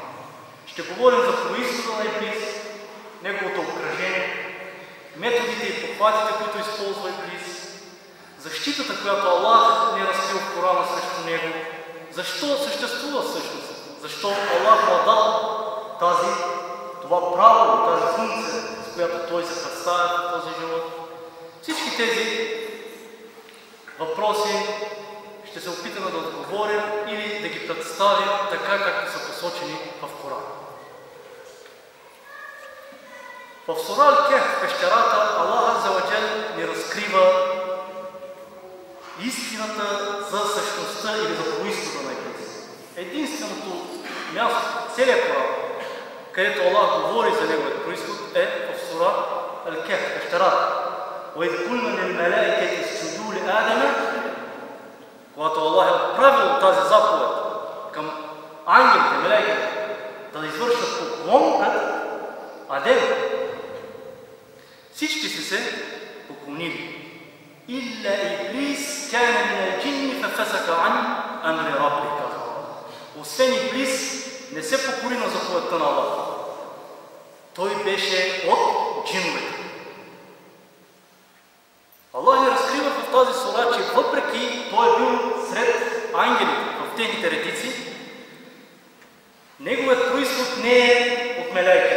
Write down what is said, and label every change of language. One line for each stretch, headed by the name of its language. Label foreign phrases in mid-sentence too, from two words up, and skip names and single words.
Bulgarian: Ще говорим за произхода на Иблис, неговото обкръжение, методите и похватите, които използва Иблис, защитата, която Аллах ни е разкрил в Корана срещу него, защо съществува всъщност, защо Аллах му дал това право, тази функция, с която той се представя в този живот. Всички тези въпроси ще се опитаме да отговорим или да ги представим така, както са посочени в Корана. В сура Ал-Кехф, пещерата, Аллах
Arabic: عز وجل
Bulgarian: ни разкрива истината за същността или за произхода на Иблис. Единственото място в целия Коран, където Аллах говори за неговият произход, е в сура Ал-Кехф, пещерата.
Arabic: وَإِذْ قُلْنَا لِلْمَلَائِكَةِ اسْجُدُوا لِآدَمَ,
Bulgarian: когато Аллах е отправил тази заповед към ангелите, мелаиките, да извършат поклон пред Адем, всички са се поклонили.
Arabic: إلا إبليس كان من الجن ففسق عن أمر ربه.
Bulgarian: Освен Иблис не се покори на заповедта на Аллах. Той беше от джиновете. Аллах ни разкрива в тази сура, че въпреки той е бил сред ангелите в техните редици, неговият произход не е от мелаиките.